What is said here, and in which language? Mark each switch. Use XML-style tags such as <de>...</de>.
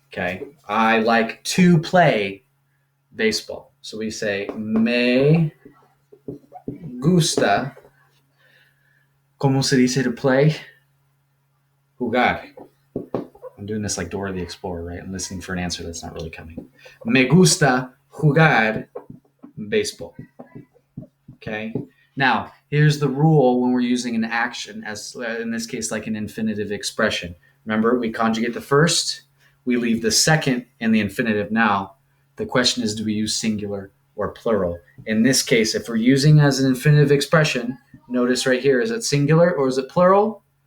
<en>Okay. I like to play baseball.</en> <es>So we say, me gusta. ¿Cómo se dice to play? Jugar.</es> <en>I'm doing this like Dora the Explorer, right? I'm listening for an answer that's not really coming.</en> <es>Me gusta jugar baseball.</es> <en>Okay. Now, here's the rule when we're using an action, as in this case, like an infinitive expression. Remember, we conjugate the first, we leave the second in the infinitive. Now, the question is, do we use singular or plural? In this case, if we're using as an infinitive expression, notice right here, is it singular or is it plural?</en>